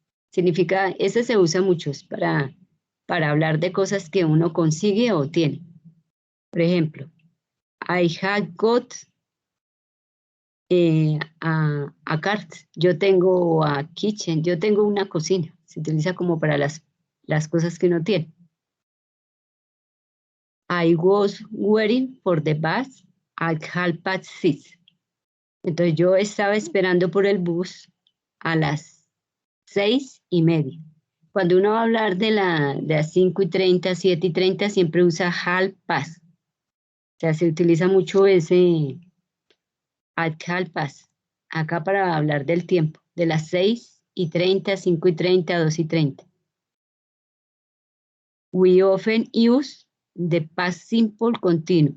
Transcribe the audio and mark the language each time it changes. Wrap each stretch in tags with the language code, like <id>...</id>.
<es>Significa, ese se usa mucho, es para hablar de cosas que uno consigue o tiene. Por ejemplo,</es> <en>I had got a cart,</en> <es>yo tengo</es> <en>a kitchen,</en> <es>yo tengo una cocina. Se utiliza como para las cosas que uno tiene.</es> <en>I was waiting for the bus at 6:30.</en> <es>Entonces yo estaba esperando por el bus a las 6:30. Cuando uno va a hablar de las 5:30, 7:30, siempre usa 6:30. O sea, se utiliza mucho ese at 6:30. Acá para hablar del tiempo, de las 6:30, 5:30, 2:30.</es> <en>We often use the past simple continuous.</en>